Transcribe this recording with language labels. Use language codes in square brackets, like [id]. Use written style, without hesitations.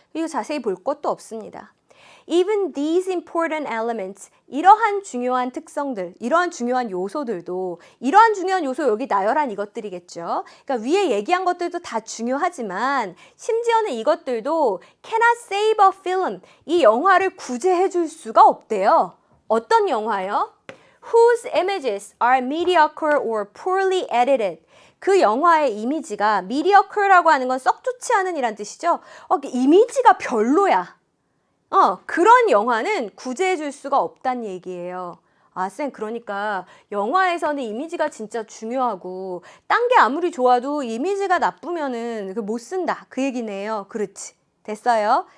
[ko] 이거 자세히 볼 것도 없습니다. [en] Even these important elements, [ko] 이러한 중요한 특성들, 이러한 중요한 요소들도 이러한 중요한 요소 여기 나열한 이것들이겠죠. 그러니까 위에 얘기한 것들도 다 중요하지만 심지어는 이것들도 [en] cannot save a film, [ko] 이 영화를 구제해 줄 수가 없대요. 어떤 영화요? [en] Whose images are mediocre or poorly edited. [ko] 그 영화의 이미지가 mediocre라고 하는 건 썩 좋지 않은 이란 뜻이죠. 이미지가 별로야. 그런 영화는 구제해 줄 수가 없다는 얘기예요. 쌤, 그러니까 영화에서는 이미지가 진짜 중요하고 딴 게 아무리 좋아도 이미지가 나쁘면은 못 쓴다. 그 얘기네요. 그렇지. 됐어요?